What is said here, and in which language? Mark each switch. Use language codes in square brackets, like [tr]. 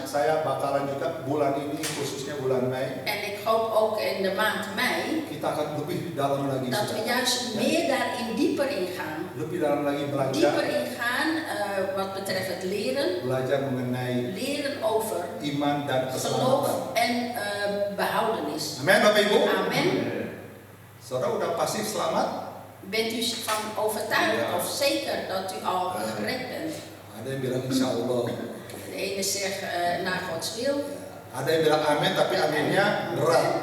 [id] saya bakalan juga bulan ini, khususnya bulan Mei, [nl] En ik hoop ook in de maand mei [id] kita akan lebih dalam lagi, [nl] dat we [id] saudara. [nl] juist meer daarin dieper ingaan. [id] Lebih dalam lagi [nl] Dieper [id] belajar, [nl] ingaan wat betreft het leren. [id] belajar mengenai [nl] Leren over [id] iman dan keselamatan. [nl] geloof en behoudenis. [id] Amin Bapak Ibu. [nl] Amen. [id] Saudara udah pasti selamat? [nl] Bent u van overtuigd Ja. of zeker dat u al gered bent? [id] Ada yang bilang insya Allah. [nl] De ene zegt naar Gods wil. [id] Ada yang bilang amin tapi aminnya berat.